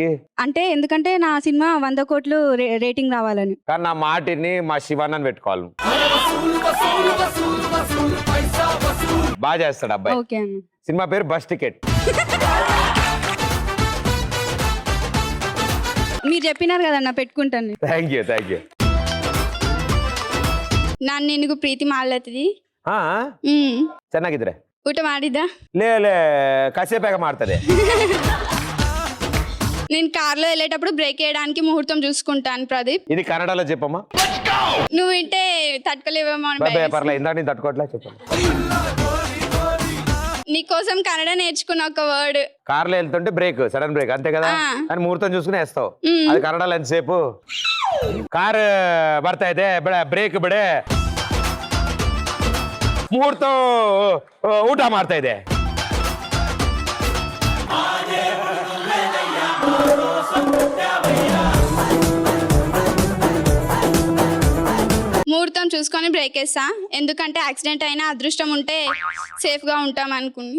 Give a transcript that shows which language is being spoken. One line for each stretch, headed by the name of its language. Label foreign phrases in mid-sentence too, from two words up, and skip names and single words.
Telugu: అంటే ఎందుకంటే నా సినిమా 100 కోట్లు రేటింగ్ రావాలని. కానీ నా మాటిని మా శివాన్నని పెట్టుకోవాలి. బాగా చేస్తాడు అబ్బాయి. ఓకే అన్న. సినిమా పేరు బస్ టికెట్. మీరు చెప్పినారు కదన్న, పెట్టుకుంటాను.
English: thank you thank you.
Kannada: ನಾನು ನಿನಗೂ ಪ್ರೀತಿ ಮಾಡ್ಲತ್ತಿದಿ. ಚೆನ್ನಾಗಿದ್ರೆ ಊಟ ಮಾಡಿದ್ದ?
Telugu: ಲೇ కాసేపాక మారుతుంది. నేను కార్లో వెళ్ళేటప్పుడు బ్రేక్ వేయడానికి ముహూర్తం చూసుకుంటాను ప్రదీప్. ఇది కన్నడలో చెప్పమ్మా. నువ్వు వింటే తట్టుకోలేవేమో అని భయం. పర్లేదు, ఇందాక నేను తట్టుకోవట్లే, చెప్పమ్మా. నీకోసం కన్నడ నేర్చుకున్న ఒక వర్డ్. కార్లో వెళ్తుంటే బ్రేక్, సడన్ బ్రేక్ అంతే కదా అని ముహూర్తం చూసుకుని వేస్తావు. అది కన్నడలో ఎంతసేపు?
Kannada: కార్ ಬರ್ತಾ ಇದೆ ಬ್ರೇಕ್ ಬಿಡೆ, ಮುಹೂರ್ತ ಊಟ ಮಾಡ್ತಾ ಇದೆ.
Telugu: ముహూర్తం చూసుకొని బ్రేక్ వేస్తా, ఎందుకంటే యాక్సిడెంట్ అయినా అదృష్టం ఉంటే సేఫ్ గా ఉంటాం అనుకుని.